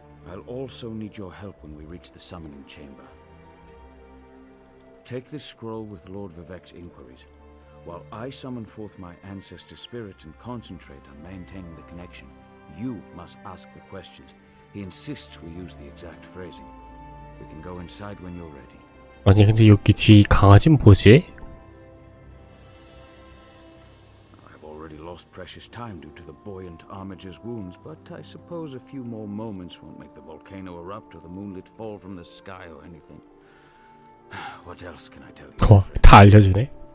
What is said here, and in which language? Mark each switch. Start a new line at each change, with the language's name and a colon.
English: I'll also need your help when we reach the summoning chamber. Take this scroll with Lord Vivek's inquiries, while I summon forth my ancestor spirit and concentrate on maintaining the connection. You must ask the questions. He insists we use the exact phrasing. We can go inside when you're ready.
Korean: 아니 근데 여기 뒤 강아지는 뭐지?
English: I've already lost precious time due to the buoyant armiger's wounds, but I suppose a few more moments won't make the volcano erupt or the moonlit fall from the sky or anything. What else can I tell you?
Korean: 다 알려주네.